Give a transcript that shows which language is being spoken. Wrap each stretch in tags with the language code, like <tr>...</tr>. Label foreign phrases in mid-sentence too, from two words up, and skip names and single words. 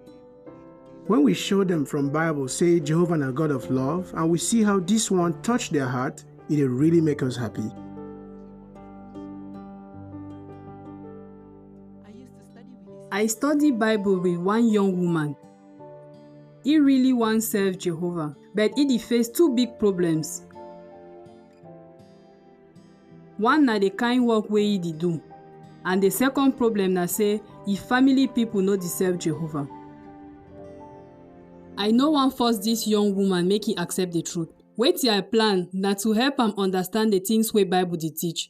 <pcm>When we show them from Bible say Jehovah is a God of love and we see how this one touch their heart, it really make us happy. I study Bible with one young woman. He really wants serve Jehovah, but he face two big problems. One na the kind work wey he do, and the second problem na say his family people no serve Jehovah. I no wan force this young woman make he accept the truth. Wetin I plan na to help am understand the things wey Bible dey teach.</pcm>